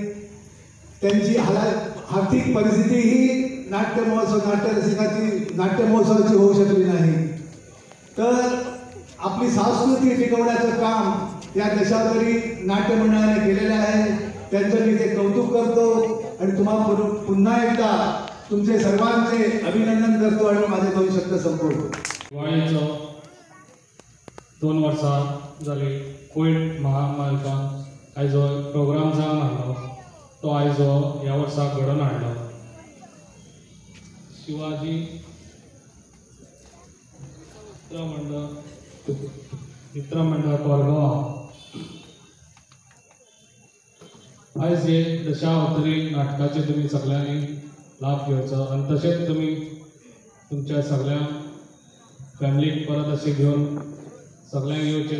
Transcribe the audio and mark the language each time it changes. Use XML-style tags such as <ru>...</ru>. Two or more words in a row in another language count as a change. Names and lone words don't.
<mr>त्यांची आर्थिक परिस्थिती ही नाट्य महोत्सवाची होऊ शकली नाही. तर आपली संस्कृती टिकवण्याचं काम या दशावतारी नाट्य मंडळाने केलेलं आहे. त्यांचं मी ते कौतुक करतो आणि तुम्हाला पुन्हा एकदा तुमचे सर्वांचे अभिनंदन करतो आणि माझे 2 शब्द संपवतो.</mr> <kok>दिवाळीचो 2 वर्सां जाली कोविड महामारीन आयजो प्रोग्राम जावन हाडलो, तो आयजो ह्या वर्सा घडोवन हाडलो. शिवाजी मित्रमंडळ कोरगांव आयज हे दशावतारी नाटकाचे तुम्ही सगळ्यांनी लाभ घेवचो आणि तशेंच तुम्ही तुमच्या सगळ्या फॅमिलीक परत अशें घेवन सगळ्यांक येवचे.</kok>